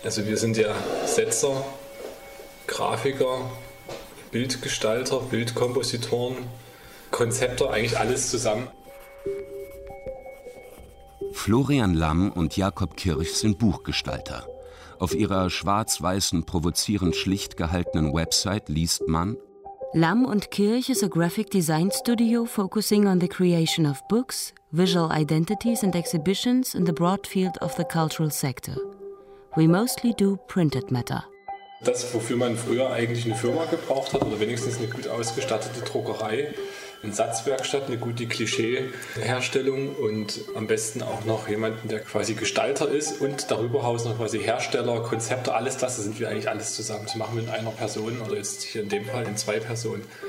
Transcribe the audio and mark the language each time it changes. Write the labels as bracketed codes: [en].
[de] Also wir sind ja Setzer, Grafiker, Bildgestalter, Bildkompositoren, Konzepter, eigentlich alles zusammen. Florian Lamm und Jakob Kirch sind Buchgestalter. Auf ihrer schwarz-weißen, provozierend schlicht gehaltenen Website liest man: [en] Lamm und Kirch is a graphic design studio focusing on the creation of books, visual identities and exhibitions in the broad field of the cultural sector. We mostly do printed matter. [de] Das, wofür man früher eigentlich eine Firma gebraucht hat oder wenigstens eine gut ausgestattete Druckerei, eine Satzwerkstatt, eine gute Klischeeherstellung und am besten auch noch jemanden, der quasi Gestalter ist und darüber hinaus noch quasi Hersteller, Konzepte, alles das, da sind wir eigentlich alles zusammen zu machen mit einer Person oder jetzt hier in dem Fall in zwei Personen.